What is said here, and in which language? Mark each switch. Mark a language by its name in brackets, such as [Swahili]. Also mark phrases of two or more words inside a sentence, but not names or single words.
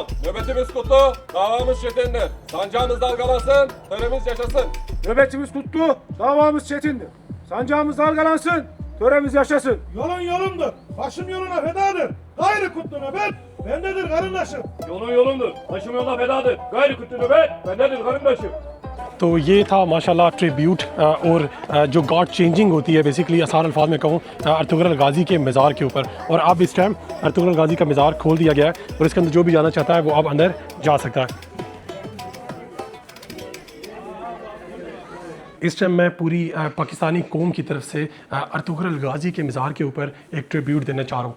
[Turkish] Nöbetimiz kutlu, davamız çetindir. Sancağımız dalgalansın, töremiz yaşasın. Nöbetimiz kutlu, davamız çetindir. Sancağımız dalgalansın, töremiz yaşasın. Yolun yolumdur, başım yoluna fedadır. Gayrı kutlu nöbet, bendedir karındaşım. Yolun yolundur, başım yoluna fedadır. Gayri kutlu nöbet, bendedir karındaşım. [Urdu] تو یہ تھا ماشاءاللہ ٹریبیوٹ اور جو [English] God changing [Urdu] ہوتی ہے بیسکلی آسان الفاظ میں کہوں ارطغرل غازی کے مزار کے اوپر. اور اب اس ٹائم ارطغرل غازی کا مزار کھول دیا گیا ہے اور اس کے اندر جو بھی جانا چاہتا ہے وہ اب اندر جا سکتا ہے. اس ٹائم میں پوری پاکستانی قوم کی طرف سے ارطغرل غازی کے مزار کے اوپر ایک ٹریبیوٹ دینا چاہ رہا ہوں.